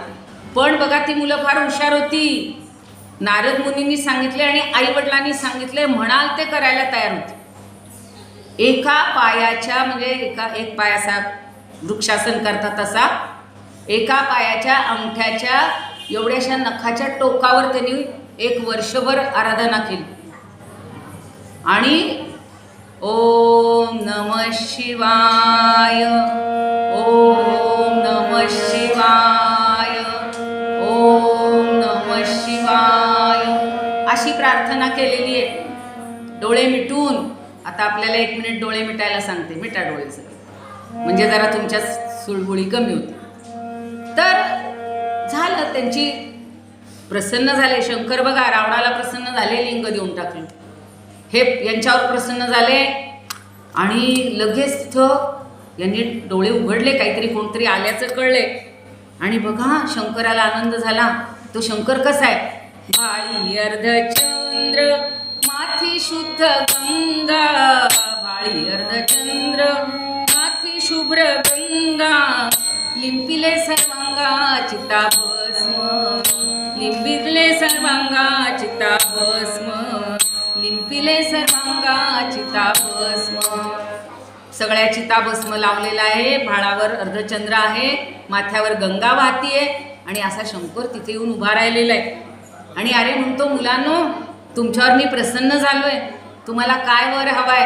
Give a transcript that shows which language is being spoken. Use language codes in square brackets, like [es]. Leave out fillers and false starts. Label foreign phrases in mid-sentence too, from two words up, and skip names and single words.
[mr] पण बघा ती मुलं फार हुशार होती. नारद मुनींनी सांगितले आणि आईवडिलांनी सांगितले, म्हणाल ते करायला तयार होते. एका पायाच्या म्हणजे एक पाय असा वृक्षासन करतात तसा, एका पायाच्या अंगठ्याच्या एवढ्याशा नखाच्या टोकावर त्यांनी 1 वर्षभर आराधना केली. [sa] आणि ओम नमः शिवाय, ओम नमः शिवाय, ओम नमः शिवाय. [mr] अशी प्रार्थना केलेली आहे. डोळे मिटून, आता आपल्याला 1 मिनिट डोळे मिटायला सांगते. मिटा डोळे सगळे, म्हणजे जरा तुमच्या सुळबुळी कमी होती. तर झालं, त्यांची प्रसन्न झाले. शंकर बघा, रावणाला प्रसन्न झाले, लिंग देऊन टाकलं. हे यांच्यावर प्रसन्न झाले आणि लगेच तिथं यांनी डोळे उघडले, काहीतरी कोणतरी आल्याचं कळले. आणि बघा, शंकराला आनंद झाला. तो शंकर कसा आहे? भाळी अर्धचंद्र माथी शुद्ध गंगा, भाळी अर्धचंद्र माथी शुभ्र गंगा, लिंपिले सर्वांगा चिता भस्म, लिंपिले सर्वांगा चिता भस्म, लिंपिले सर्वांगा चिता भस्म. सगळ्या चिता भस्म लावलेला आहे. भाळावर अर्धचंद्र आहे, माथ्यावर गंगा वाहतीये आणि असा शंकर तिथे येऊन उभा राहिलेला आहे. आणि अरे म्हणतो, मुलांनो, तुमच्यावर मी प्रसन्न झालोय, तुम्हाला काय वर हवाय?